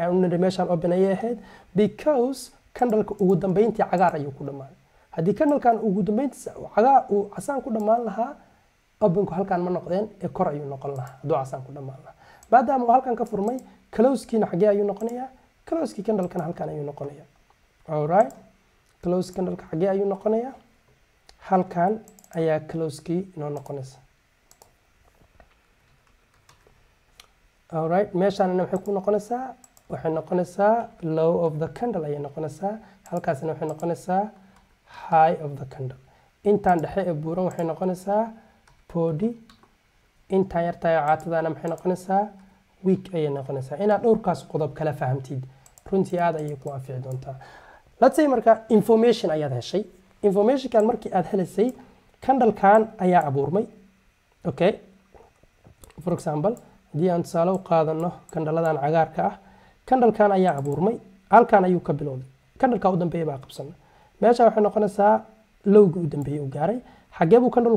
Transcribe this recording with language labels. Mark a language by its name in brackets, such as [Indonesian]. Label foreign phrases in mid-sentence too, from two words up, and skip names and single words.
[Somali] aan niri meeshaan open ayay ahayd because candle-ka ugu dambeyntii cagaar ayuu ku dhamaaday haddii candle-kan ugu dambeyntii cagaar uu casaan ku dhamaan lahaa openku halkan ma noqdeen ee kor ayuu noqon lahaa hadduu casaan ku dhamaan lahaa maadaama uu halkan ka furmay close-kiina xagee ayuu noqonayaa close-kii candle-kana halkan ayuu noqonayaa [English] alright close candle-ka [Somali] xagee ayuu noqonayaa halkan ayaa close-kii inoo noqonaysa alright meeshaanina waxay ku noqonaysaa waxay noqonaysaa [English] low of the candle [Somali] ayay noqonaysaa halkaasina waxay noqonaysaa [English] high of the candle [Somali] intaan dhexe ee buuran waxay noqonaysaa body intaan yartahay caatadaana maxay noqonaysaa week ayay noqonaysaa inaad dhowrkaas qodob kala fahamtid runtii aad ayay ku anfici doontaa [English] let's say [Somali] marka information ayaad heshay informationkan markii aad helaysay candle-kan ayaa abuurmay [English] okay for example [Somali] haddii aan tusaale u qaadano candle-ladan cagaarka ah candle-kan ayaa abuurmay halkan ayuu ka bilowday candle-ka u dambeeyay baa qabsana meesha waxay noqonaysaa lowgii u dambeeyay u gaaray xagee buu candle